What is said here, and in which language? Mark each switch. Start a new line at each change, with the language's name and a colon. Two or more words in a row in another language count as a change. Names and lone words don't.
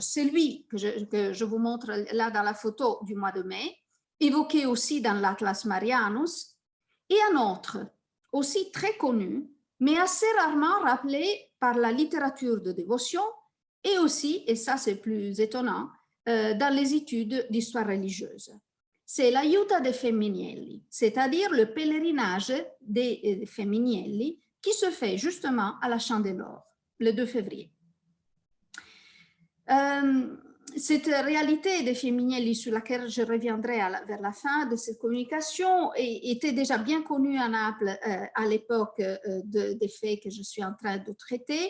French: Celui que je vous montre là dans la photo du mois de mai, évoqué aussi dans l'Atlas Marianus, et un autre, aussi très connu, mais assez rarement rappelé par la littérature de dévotion, et aussi, et ça c'est plus étonnant, dans les études d'histoire religieuse. C'est l'Aiuta dei Femminelli, c'est-à-dire le pèlerinage des Femminelli qui se fait justement à la Chandeleur le 2 février. Cette réalité des Femminelli sur laquelle je reviendrai vers la fin de cette communication était déjà bien connue à Naples à l'époque des faits que je suis en train de traiter.